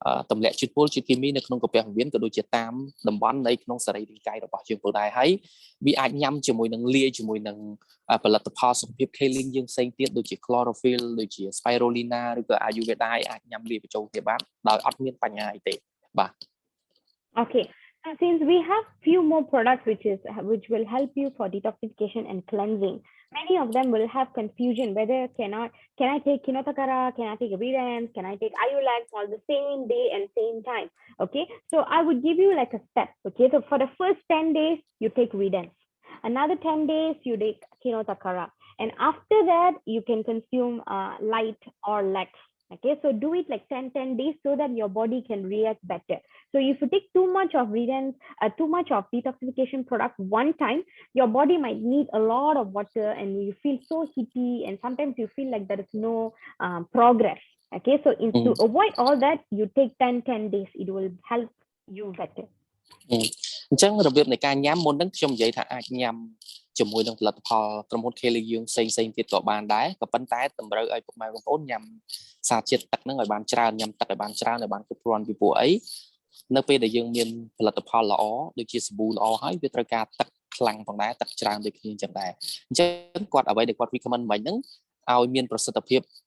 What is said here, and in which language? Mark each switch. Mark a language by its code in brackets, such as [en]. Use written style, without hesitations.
[km] ទម្លាក់ជាតិពុលជាតិគីមីនៅក្នុងកាពះពោះវៀនក៏ដូចជាតាមតំបន់នៃក្នុងសរីរាង្គកាយរបស់យើងផងដែរហើយវាអាចញ៉ាំជាមួយនឹងលាយជាមួយនឹងផលិតផលសុខភាព Kaling យើងផ្សេងទៀតដូចជា Chlorophyll ដូចជា Spirulina ឬក៏ Ayurveda អាចញ៉ាំលាយបញ្ចូលគ្នាបានដោយអត់មានបញ្ហាអីទេបាទ [en] Okay. Since we have few more products which will help you for detoxification and cleansing, many of them will have confusion whether can I take Kinotakara, can I take Ridnance, can I take Ayulax all the same day and same time. Okay, so I would give you like a step. Okay, so for the first 10 days you take Ridnance, another 10 days you take Kinotakara, and after that you can consume light or lax. Okay, so do it like 10 days so that your body can react better. So if you take too much of Ridnance, too much of detoxification product one time, your body might need a lot of water and you feel so heaty and sometimes you feel like there is no progress. Okay, so to avoid all that, you take 10 days. It will help you better. [km] អញ្ចឹងរបៀបនៃការញ៉ាំមុនហ្នឹងខ្ញុំនិយាយថាអាចញ៉ាំជាមួយនឹងផលិតផលក្រុមហ៊ុន Kaling យើងផ្សេងទៀតក៏បានដែរក៏ប៉ុន្តែតម្រូវឲ្យពុកម៉ែបងប្អូនញ៉ាំសារជាតិទឹកហ្នឹងឲ្យបានច្រើនញ៉ាំទឹកឲ្យបានច្រើនឲ្យបានគ្រប់គ្រាន់ពីព្រោះអី នៅពេលដែលយើងមានផលិតផលល្អដូចជាសាប៊ូល្អហើយវាត្រូវការទឹកខ្លាំងផងដែរទឹកច្រើនដូចគ្នាអញ្ចឹងដែរអញ្ចឹងគាត់អ្វីដែលគាត់ recommend មិញហ្នឹងឲ្យមានប្រសិទ្ធភាព